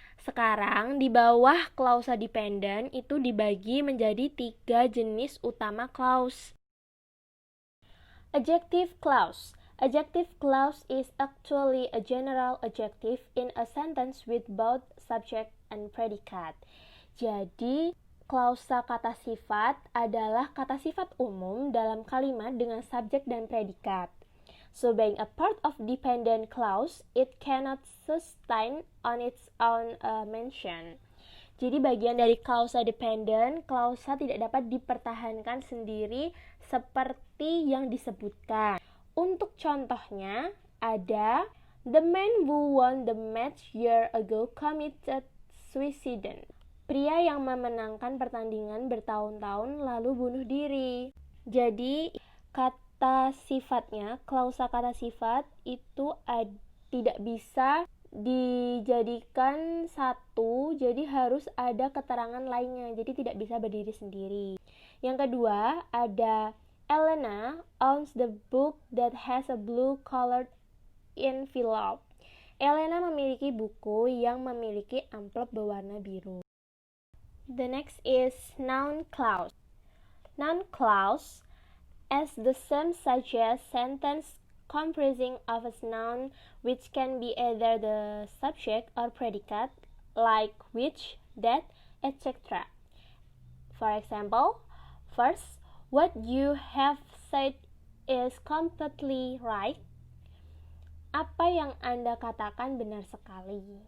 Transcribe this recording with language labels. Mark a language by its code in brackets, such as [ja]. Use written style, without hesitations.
[id] Sekarang di bawah klausa dependent itu dibagi menjadi 3 jenis utama clause. [en] Adjective clause. Adjective clause is actually a general adjective in a sentence with both subject and predicate. [id] Jadi, klausa kata sifat adalah kata sifat umum dalam kalimat dengan subjek dan predikat. [en] So, being a part of dependent clause, it cannot sustain on its own mention. [id] Jadi bagian dari klausa dependent, klausa tidak dapat dipertahankan sendiri seperti yang disebutkan. Untuk contohnya, ada [en] the man who won the match year ago committed suicide. [id] Pria yang memenangkan pertandingan bertahun-tahun lalu bunuh diri. Jadi, kata sifatnya, klausa kata sifat itu tidak bisa dijadikan satu, jadi harus ada keterangan lainnya, jadi tidak bisa berdiri sendiri. Yang kedua, ada [en] Elena owns the book that has a blue colored envelope. [id] Elena memiliki buku yang memiliki amplop berwarna biru. [en] The next is noun clause. Noun clause as the same suggests sentence comprising of a noun which can be either the subject or predicate, like which, that, etc. For example, first, what you have said is completely right. [id] Apa yang Anda katakan benar sekali.